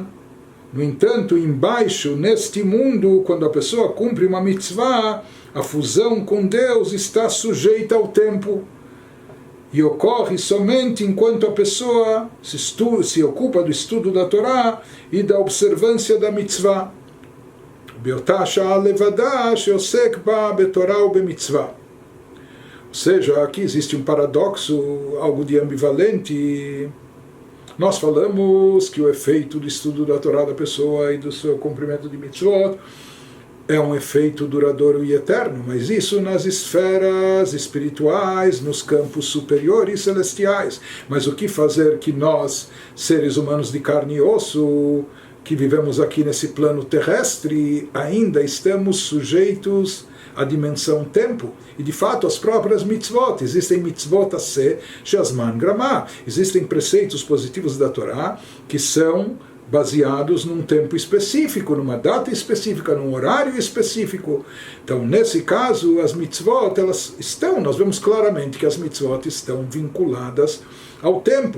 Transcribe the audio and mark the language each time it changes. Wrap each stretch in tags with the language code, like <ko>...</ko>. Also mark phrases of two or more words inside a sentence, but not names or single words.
<pt>No entanto, embaixo, neste mundo, quando a pessoa cumpre uma mitzvah, a fusão com Deus está sujeita ao tempo. E ocorre somente enquanto a pessoa se ocupa do estudo da Torá e da observância da mitzvah.</pt> <he>באותה שעה לבדה שעוסק בה בתורה או במצוה.</he> <pt>Ou seja, aqui existe um paradoxo, algo de ambivalente. Nós falamos que o efeito do estudo da Torá da pessoa e do seu cumprimento de mitzvot é um efeito duradouro e eterno, mas isso nas esferas espirituais, nos campos superiores celestiais. Mas o que fazer que nós, seres humanos de carne e osso, que vivemos aqui nesse plano terrestre, ainda estamos sujeitos à dimensão tempo? E de fato as próprias mitzvot, existem</pt> <he>מצוות עשה שהזמן גרמא,</he> <pt>existem preceitos positivos da Torá que são baseados num tempo específico, numa data específica, num horário específico. Então, nesse caso, as mitzvot, nós vemos claramente que as mitzvot estão vinculadas ao tempo.</pt>